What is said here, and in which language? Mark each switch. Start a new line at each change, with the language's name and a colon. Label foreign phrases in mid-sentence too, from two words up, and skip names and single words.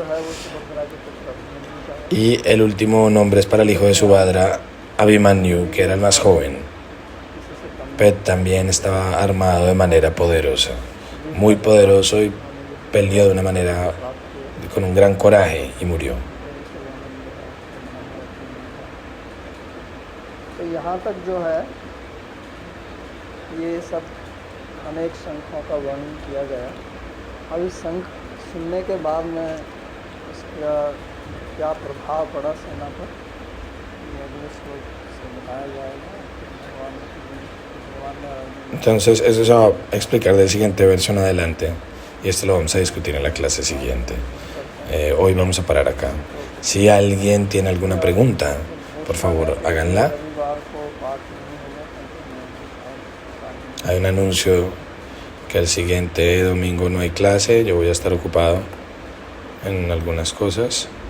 Spanish: Y el último nombre es para el hijo de Subhadra, Abhimanyu, que era el más joven. Pet también estaba armado de manera poderosa, muy poderoso, y peleó de una manera con un gran coraje y murió.
Hindi: यहाँ तक जो है ये सब अनेक शंखों का वर्णन किया गया। अब इस शंख सुनने के बाद में इसका क्या प्रभाव पड़ा सेना पर, ये अगले श्लोक से बताया जाएगा।
Spanish: Entonces eso se va a explicar del siguiente verso en adelante, y esto lo vamos a discutir en la clase siguiente. Hoy vamos a parar acá. Si alguien tiene alguna pregunta, por favor háganla. Hay un anuncio que el siguiente domingo no hay clase, yo voy a estar ocupado en algunas cosas.